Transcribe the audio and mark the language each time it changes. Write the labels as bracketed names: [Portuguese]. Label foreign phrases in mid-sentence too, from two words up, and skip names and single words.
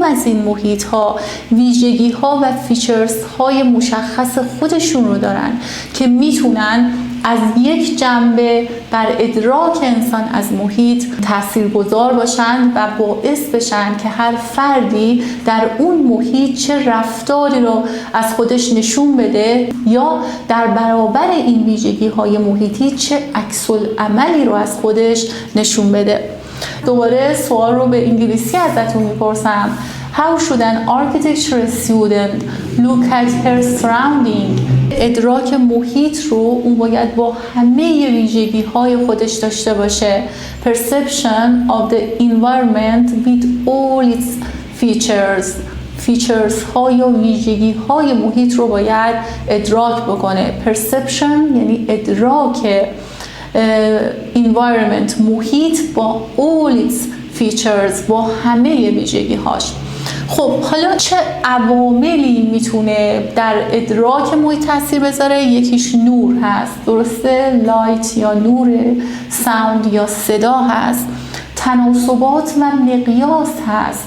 [Persian] از این محیط ها ویژگی ها و فیچرز های مشخص خودشون رو دارن که میتونن از یک جنبه بر ادراک انسان از محیط تاثیرگذار باشند و باعث بشن که هر فردی در اون محیط چه رفتاری رو از خودش نشون بده یا در برابر این ویژگی های محیطی چه عکس‌العملی رو از خودش نشون بده. دوباره سوال رو به انگلیسی ازتون میپرسم. [English] How should an architecture student look at her surrounding؟ [Persian] ادراک محیط رو اون باید با همه ویژگی های خودش داشته باشه. [English] Perception of the environment with all its features [Persian] ها یا ویژگی های محیط رو باید ادراک بکنه. Perception یعنی ادراک environment، محیط با [English] all its features، [Persian] با همه ویژگی هاش. خب حالا چه عواملی میتونه در ادراک محیط تاثیر بذاره؟ یکیش نور هست، درسته؟ لایت یا نور، ساوند یا صدا هست، تناسبات و مقیاس هست.